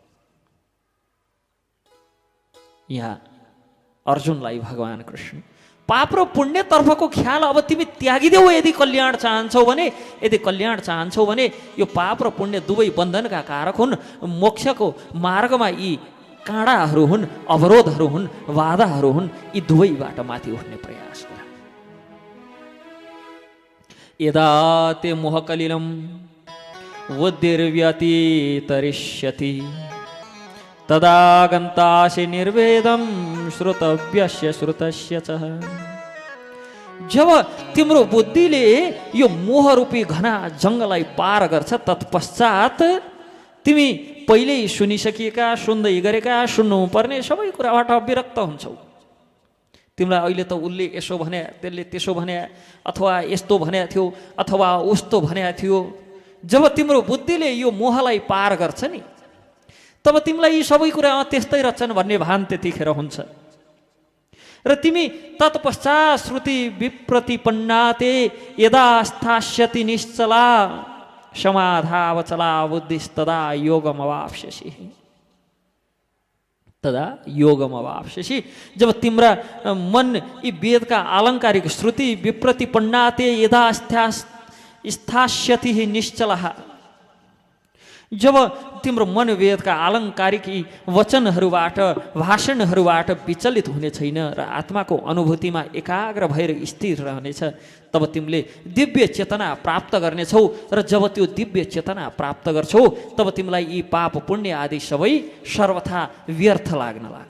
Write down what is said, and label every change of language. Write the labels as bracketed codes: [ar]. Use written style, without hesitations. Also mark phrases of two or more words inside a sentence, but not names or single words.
[ne] यहाँ अर्जुनलाई भगवान कृष्ण पाप र पुण्यतर्फको ख्याल अब तिमी त्यागिदेऊ यदि कल्याण चाहन्छौ भने, यदि कल्याण चाहन्छौ भने यो पाप र पुण्य दुवै बन्धनका कारक हुन्। मोक्षको मार्गमा यी काँडाहरू हुन्, अवरोधहरू हुन्, बाधाहरू हुन्। यी दुवैबाट माथि उठ्ने प्रयास गर। [sa] यदा ते मोहकलिलं बुद्धिर्व्यतितरिष्यति तदा गन्तासि निर्वेदं श्रुतव्यस्य श्रुतस्य च। [ne] जब तिम्रो बुद्धिले यो मोहरूपी घना जङ्गललाई पार गर्छ तत्पश्चात तिमी पहिल्यै सुनिसकिएका, सुन्दै गरेका, सुन्नुपर्ने सबै कुराबाट विरक्त हुन्छौ। तिमीलाई अहिले त उसले यसो भने, त्यसले त्यसो भने, अथवा यस्तो भनेको थियो, अथवा उस्तो भनेको थियो। जब तिम्रो बुद्धिले यो मोहलाई पार गर्छ नि तब तिमीलाई यी सबै कुरा त्यस्तै रहेछन् भन्ने भान त्यतिखेर हुन्छ। र तिमी तत्पश्चात [sa] श्रुति विप्रतिपन्नाते यदा स्थास्यति निश्चला समाधावचला बुद्धिस्तदा योगमवाप्स्यसि। तदा योगमवाप्स्यसि। [ne] जब तिम्रा मन यी वेदका आलङ्कारिक [sa] श्रुति विप्रतिपन्नाते यदा स्थास्यति निश्चलः, [ne] जब तिम्रो मन वेदका आलङ्कारिक वचनहरूबाट, भाषणहरूबाट विचलित हुने छैन र आत्माको अनुभूतिमा एकाग्र भएर स्थिर रहनेछ, तब तिमीले दिव्य चेतना प्राप्त गर्नेछौ। र जब त्यो दिव्य चेतना प्राप्त गर्छौ तब तिमीलाई यी पाप पुण्य आदि सबै सर्वथा व्यर्थ लाग्न लाग्छ।